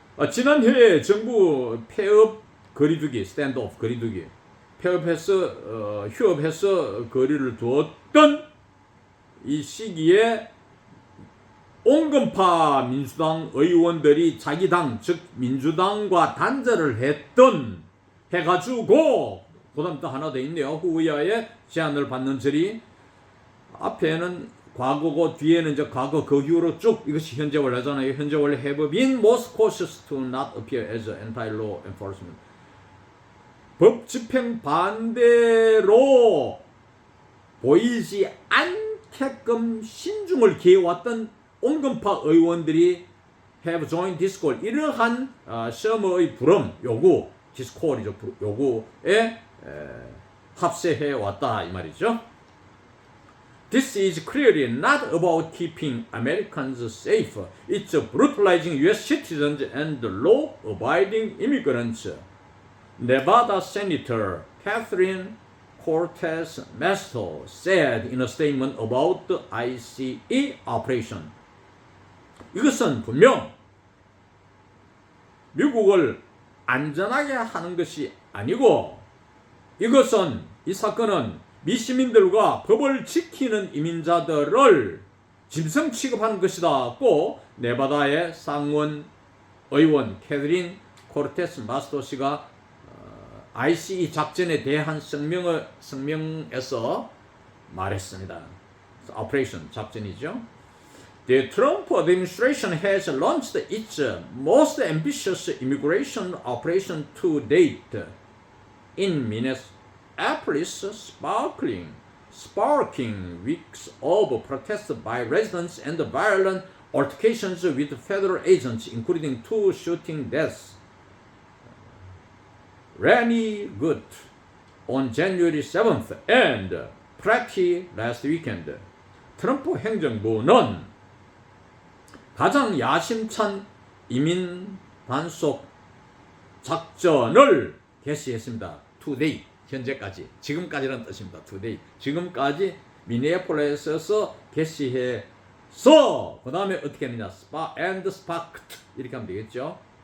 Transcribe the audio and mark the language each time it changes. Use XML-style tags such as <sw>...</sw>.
<ko>지난 해에 정부 폐업 거리두기, 스탠드오프 거리두기, 폐업해서 휴업해서 거리를 두었던 이 시기에 온건파 민주당 의원들이 자기 당, 즉 민주당과 단절을 해가지고 그다음 또 하나 더 있네요. 후의하에 제안을 받는 절이 앞에는 과거고 뒤에는 이제 과거 그 이후로 쭉 이것이 현재 원래잖아요. 현재 원래</ko> <en>have been most cautious to not appear as anti-law enforcement.</en> <ko>법 집행 반대로 보이지 않게끔 신중을 기해왔던 온건파 의원들이</ko> <en>have joined this call.</en> <ko>이러한 시험의 부름 요구,</ko> <en>this call</en> <ko>이죠. 요구에 합세해 왔다 이 말이죠.</ko> <en>This is clearly not about keeping Americans safe. It's brutalizing U.S. citizens and law-abiding immigrants. Nevada Senator Catherine Cortez Masto said in a statement about the ICE operation.</en> <ko>이것은 분명 미국을 안전하게 하는 것이 아니고 이 사건은 미시민들과 법을 지키는 이민자들을 짐승 취급하는 것이다. 고 네바다의 상원 의원 캐서린 코르테스 마스토 씨가 ICE 작전에 대한 성명에서 말했습니다. 오퍼레이션 작전이죠.</ko> <en>The Trump administration has launched its most ambitious immigration operation to date in Minneapolis, sparking weeks of protests by residents and violent altercations with federal agents, including 2 shooting deaths. Randy Good on January 7th and Pratt last weekend.</en> <ko>트럼프 행정부는 가장 야심찬 이민 단속 작전을 개시했습니다. today, 현재까지, 지금까지라는 뜻입니다. today, 지금까지 미네아폴리스에서 개시해서 그 다음에 어떻게 했느냐, sparked 이렇게 하면 되겠죠.</ko>